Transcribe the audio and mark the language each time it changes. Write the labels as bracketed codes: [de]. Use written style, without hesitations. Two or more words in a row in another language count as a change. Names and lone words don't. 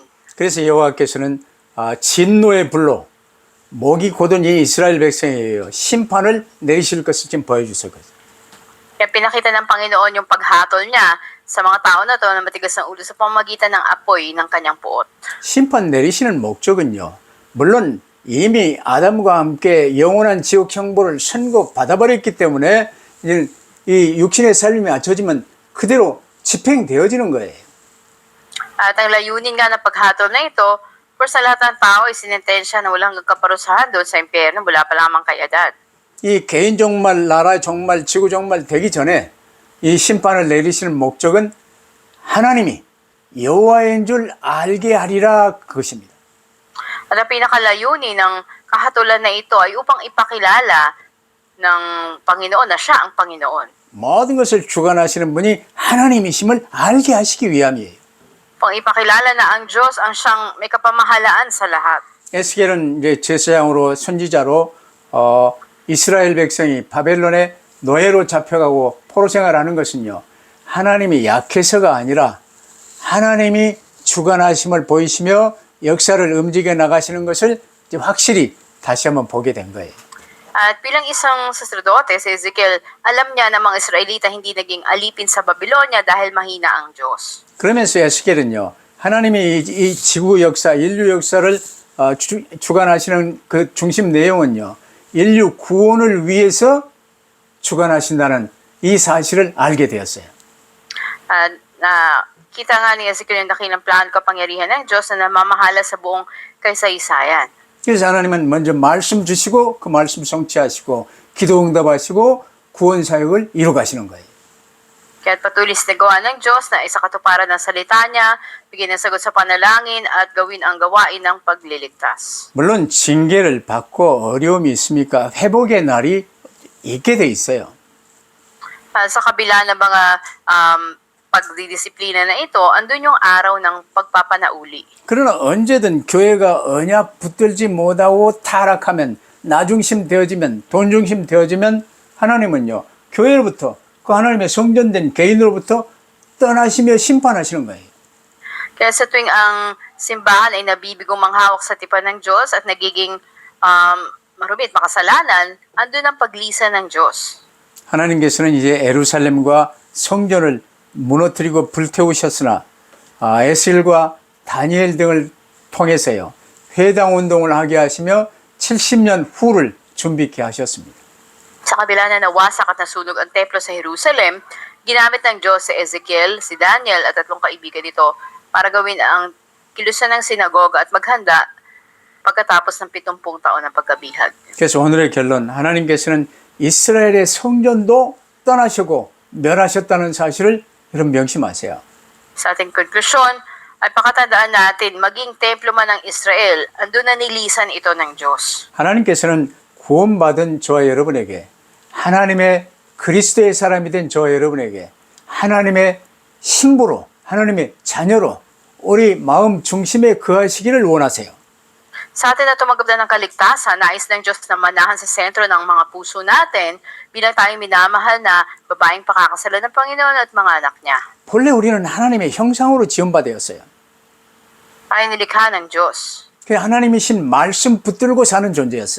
[ko] 그래서 여호와께서는 진노의 불로 목이 곧은 이 이스라엘 백성이에요. 심판을 내리실 것을 지금 보여주셨거든요. [tl] Kaya pinakita ng Panginoon yung paghatol niya sa mga tao na to na matigas ang ulo sa pamamagitan ng apoy ng kanyang puot. [ko] 심판 내리시는 목적은요. 물론 이미 아담과 함께 영원한 지옥 형벌을 선고받아버렸기 때문에 이 육신의 삶이 맞춰지면 그대로 집행되어지는 거예요. [tl] At ang layunin nga ng paghatol na ito, for sa lahat ng tao ay sinentensya na walang kaparusahan doon sa impyerno mula pa lamang kay Adan. [ko] 이 개인 종말, 나라 종말, 지구 종말 되기 전에 이 심판을 내리시는 목적은 하나님이 여호와인 줄 알게 하리라 그것입니다. [tl] At ang pinakalayunin ng kahatulan na ito ay upang ipakilala ng Panginoon na siya ang Panginoon. [ko] 모든 것을 주관하시는 분이 하나님이심을 알게 하시기 위함이에요. [tl] Pang ipakilala na ang Diyos ang siyang may kapamahalaan sa lahat. [ko] 에스겔은 이제 제사장으로 선지자로 이스라엘 백성이 바벨론의 노예로 잡혀가고 포로 생활하는 것은요. 하나님이 약해서가 아니라 하나님이 주관하심을 보이시며 역사를 움직여 나가시는 것을 이제 확실히 다시 한번 보게 된 거예요. [tl] At bilang isang saserdote, si Ezekiel, alam niya na mga Israelita hindi naging alipin sa Babylonia dahil mahina ang Diyos. [ko] 그러면서 에스겔은요. 하나님이 이 지구 역사, 인류 역사를 주관하시는 그 중심 내용은요. 인류 구원을 위해서 주관하신다는 이 사실을 알게 되었어요. [tl] At kita nga ni Ezekiel yung dakilang plano kapangyarihan ng Diyos na namamahala sa buong kaysaysayan. [ko] 그래서 하나님은 먼저 말씀 주시고 그 말씀 성취하시고 기도 응답하시고 구원 사역을 이루 가시는 거예요. [tl] Kaya't patuloy na gawa ng Diyos na isa katuparan ng salita niya, bigyan ng sagot sa panalangin at gawin ang gawain ng pagliligtas. [ko] 물론 징계를 받고 어려움이 있습니까? 회복의 날이 있게 돼 있어요. [tl] Sa kabila ng mga pagdidisiplina na ito, andun yung araw ng pagpapanauli. [ko] 그러나 언제든 교회가 언약 붙들지 못하고 타락하면 나중심 되어지면 돈중심 되어지면 하나님은요. 교회로부터 그 하나님의 성전된 개인으로부터 떠나시며 심판하시는 거예요. [tl] Kaya sa tuwing ang simbahan ay nabibigong manghawak sa tipan ng Diyos at nagiging marumit, makasalanan, andun ang paglisa ng Diyos. [ko] 하나님께서는 이제 예루살렘과 성전을 무너뜨리고 불태우셨으나 에스겔과 다니엘 등을 통해서요. 회당 운동을 하게 하시며 70년 후를 준비케 하셨습니다. [tl] Sa kabila na nawasak at nasunog ang templo sa Jerusalem, ginamit ng Diyos si Ezekiel, si Daniel at tatlong kaibigan nito para gawin ang kilusan ng sinagoga at maghanda pagkatapos ng 70 taon ng pagkabihag. [ko] 그래서 오늘의 결론, 하나님께서는 이스라엘의 성전도 떠나시고 멸하셨다는 사실을 여러분 명심하세요. [tl] Sa ating konklusyon, ay pakatandaan natin, maging templo man ng Israel, andun na nilisan ito ng Diyos. [ko] 하나님께서는 구원받은 저와 여러분에게 하나님의 그리스도의 사람이 된 저와 여러분에게 하나님의 신부로 하나님의 자녀로 우리 마음 중심에 거하시기를 원하세요. [tl] Sa atin na tumanggap na ng kaligtasan, nais ng Diyos na manahan sa sentro ng mga puso natin bilang tayong minamahal na babaeng pakakasalan ng Panginoon at mga anak niya. [ko] 본래 우리는 하나님의 형상으로 지음받았어요. [tl] Tayo nilikha ng Diyos. [ko] 그 하나님이신 말씀 붙들고 사는 존재였어요.